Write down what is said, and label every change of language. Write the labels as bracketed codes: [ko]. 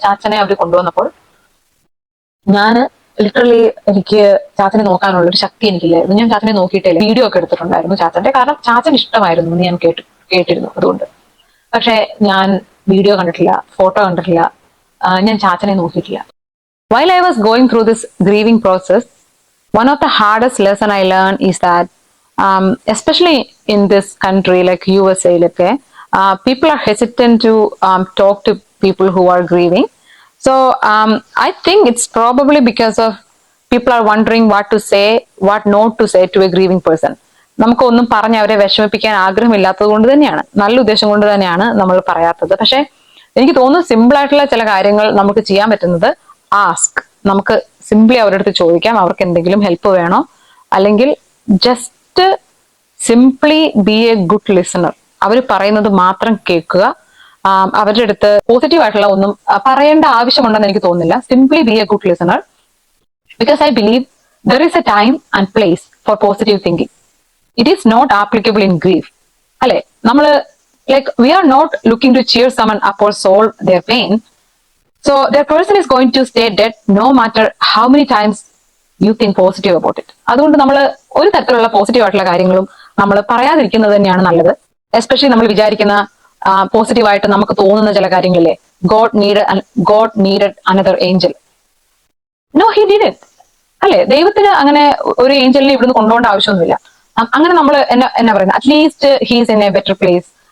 [ml] ചാച്ചനെ അവർ കൊണ്ടുവന്നപ്പോൾ ഞാൻ ലിറ്ററലി എനിക്ക് ചാച്ചനെ നോക്കാനുള്ള ഒരു ശക്തി എനിക്കില്ലായിരുന്നു. ഞാൻ ചാച്ചനെ നോക്കിയിട്ടില്ല. വീഡിയോ ഒക്കെ എടുത്തിട്ടുണ്ടായിരുന്നു ചാച്ചന്റെ, കാരണം ചാച്ചൻ ഇഷ്ടമായിരുന്നു എന്ന് ഞാൻ കേട്ടിരുന്നു അതുകൊണ്ട്. പക്ഷെ ഞാൻ വീഡിയോ കണ്ടിട്ടില്ല, ഫോട്ടോ കണ്ടിട്ടില്ല, ഞാൻ ചാച്ചനെ നോക്കിയിട്ടില്ല. [en] While I was going through this grieving process, one of the hardest lesson I learned is that especially in this country like USA, people are hesitant to talk to people who are grieving. So I think it's probably because of people are wondering what to say, what not to say to a grieving person. [ml] നമുക്കൊന്നും പറഞ്ഞ് അവരെ വിഷമിപ്പിക്കാൻ ആഗ്രഹമില്ലാത്തത് കൊണ്ട് തന്നെയാണ്, നല്ല ഉദ്ദേശം കൊണ്ട് തന്നെയാണ് നമ്മൾ പറയാത്തത്. പക്ഷെ എനിക്ക് തോന്നുന്നു സിമ്പിൾ ആയിട്ടുള്ള ചില കാര്യങ്ങൾ നമുക്ക് ചെയ്യാൻ പറ്റുന്നത് ആസ്ക്. നമുക്ക് സിംപ്ലി അവരുടെ അടുത്ത് ചോദിക്കാം അവർക്ക് എന്തെങ്കിലും ഹെൽപ്പ് വേണോ, അല്ലെങ്കിൽ [en] Just simply be a good listener. [ml] അവർ പറയുന്നത് മാത്രം കേൾക്കുക. അവരുടെ അടുത്ത് പോസിറ്റീവ് ആയിട്ടുള്ള ഒന്നും പറയേണ്ട ആവശ്യമുണ്ടെന്ന് എനിക്ക് തോന്നുന്നില്ല. [en] Simply be a good listener. Because I believe there is a time and place for positive thinking. It is not applicable in grief. [ml] അല്ലെ, നമ്മള് [en] like we are not looking to cheer someone up or solve their pain. So that person is going to stay dead no matter how many times you think positive about it. [ml] അതുകൊണ്ട് നമ്മൾ ഒരു തരത്തിലുള്ള positive ആയിട്ടുള്ള കാര്യങ്ങളും നമ്മൾ പറയാതിരിക്കുന്നത് തന്നെയാണ് നല്ലത്. Especially നമ്മൾ വിചാരിക്കുന്ന പോസിറ്റീവായിട്ട് നമുക്ക് തോന്നുന്ന ചില കാര്യങ്ങളില്ലേ, [en] God needed another angel. No, he didn't. [ml] അല്ലെ, ദൈവത്തിന് അങ്ങനെ ഒരു ഏഞ്ചലിനെ ഇവിടുന്ന് കൊണ്ടുപോകേണ്ട ആവശ്യമൊന്നുമില്ല. അങ്ങനെ നമ്മൾ എന്നാ പറയുന്നത്, [en] At least he's in a better place.